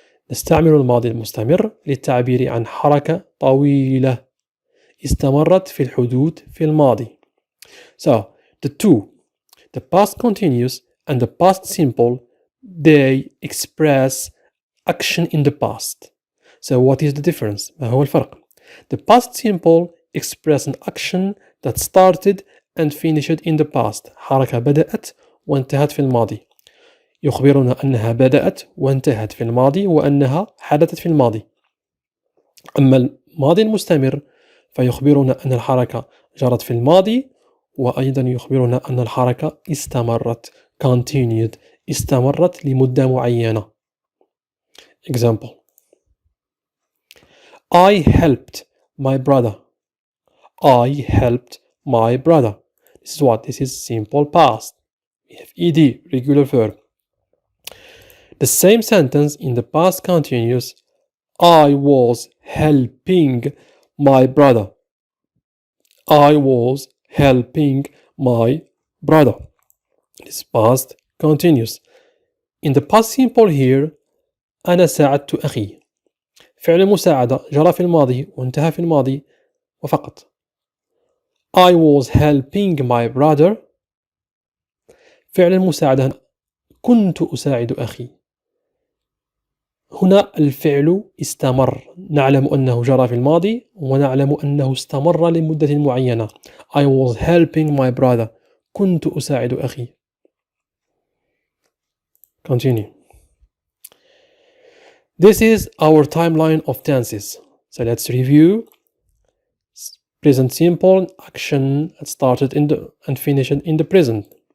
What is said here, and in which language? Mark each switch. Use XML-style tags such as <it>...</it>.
<ar>نستعمل الماضي المستمر للتعبير عن حركة طويلة استمرت في الحدوث في الماضي.</ar> <en>So, the past continuous and the past simple, they express action in the past. So what is the difference?</en> <ar>ما هو الفرق?</ar> <en>The past simple express an action that started and finished in the past.</en> <ar>حركة بدأت وانتهت في الماضي. يخبرنا أنها بدأت وانتهت في الماضي وأنها حدثت في الماضي. أما الماضي المستمر فيخبرنا أن الحركة جرت في الماضي، وأيضا يخبرنا أن الحركة استمرت</ar> <en>continued</en> <ar>استمرت لمدة معينة.</ar> <en>Example: I helped my brother. I helped my brother. This is what? This is simple past. We have ed, regular verb. The same sentence in the past continuous: I was helping my brother. I was helping my brother. This past continuous. In the past simple here</en> <ar>أنا ساعدت أخي. فعل المساعدة جرى في الماضي وانتهى في الماضي وفقط.</ar> <en>I was helping my brother.</en> <ar>فعل المساعدة كنت أساعد أخي. هنا الفعل استمر، نعلم أنه جرى في الماضي ونعلم أنه استمر لمدة معينة.</ar> <en>I was helping my brother.</en> <ar>كنت أساعد أخي.</ar> <en>Continue. This is our timeline of tenses. So let's review. Present simple, action that started in the and finished in the present.</en>